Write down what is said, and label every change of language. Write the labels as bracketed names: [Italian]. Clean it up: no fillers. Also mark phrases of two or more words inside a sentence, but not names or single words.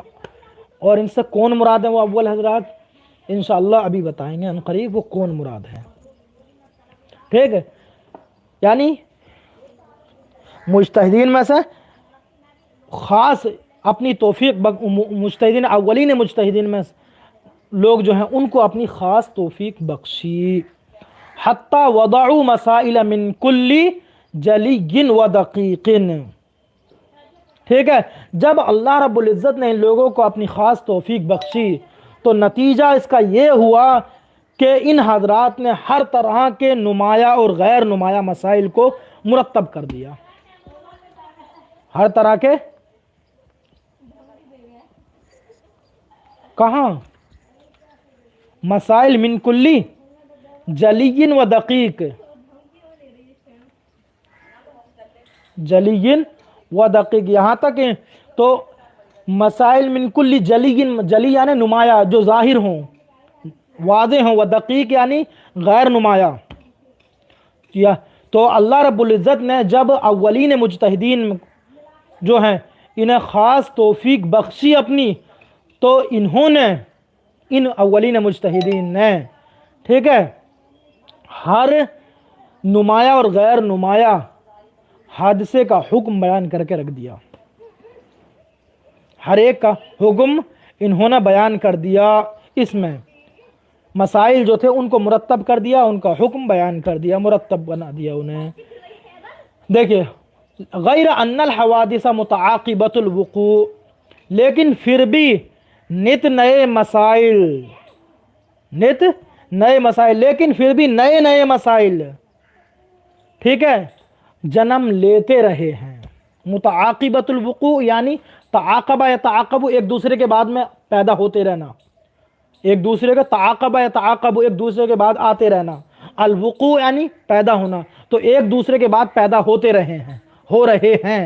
[Urdu] اور ان سے کون مراد ہیں وہ اول حضرات؟ انشاءاللہ ابھی بتائیں گے ان قریب وہ کون مراد ہیں، ٹھیک ہے. یعنی مجتہدین میں سے خاص اپنی توفیق مجتہدین اولین مجتہدین میں لوگ جو ہیں ان کو اپنی خاص توفیق بخشی. [Arabic] حتی وضعوا مسائل من کل جلی و دقیق، [Urdu] ٹھیک ہے. جب اللہ رب العزت نے ان لوگوں کو اپنی خاص توفیق بخشی تو نتیجہ اس کا یہ ہوا کہ ان حضرات نے ہر طرح کے نمایاں اور غیر نمایاں مسائل کو مرتب کر دیا، ہر طرح کے، کہاں، [Arabic] مسائل من کلی جلی و دقیق، جلی و دقیق، [Urdu] یہاں تک تو [Arabic] مسائل من کلی جلی [Urdu] یعنی نمایاں جو ظاہر ہوں، واضح ہوں، [Arabic] و دقیق [Urdu] یعنی غیر نمایاں. تو اللہ رب العزت نے جب اولین مجتہدین جو ہیں انہیں خاص توفیق بخشی اپنی، تو انہوں نے، ان اولین مجتہدین نے، ٹھیک ہے، ہر نمایاں اور غیر نمایاں حادثے کا حکم بیان کر کے رکھ دیا، ہر ایک کا حکم انہوں نے بیان کر دیا. اس میں مسائل جو تھے ان کو مرتب کر دیا، ان کا حکم بیان کر دیا، مرتب بنا دیا انہیں. [Arabic] دیکھیے غیر ان الحوادث متعاقبۃ الوقوع، [Urdu] لیکن پھر بھی نت نئے مسائل، لیکن پھر بھی نئے مسائل، ٹھیک ہے، جنم لیتے رہے ہیں. [Arabic] متعاقبة الوقوع [Urdu] यानी [Arabic] تعاقب یتعاقب, [Urdu] ایک دوسرے کے بعد میں پیدا ہوتے رہنا، ایک دوسرے کا [Arabic] تعاقب یتعاقب, [Urdu] ایک دوسرے کے بعد آتے رہنا. [Arabic] الوقوع [Urdu] یعنی پیدا ہونا، تو ایک دوسرے کے بعد پیدا ہوتے رہے ہیں، ہو رہے ہیں.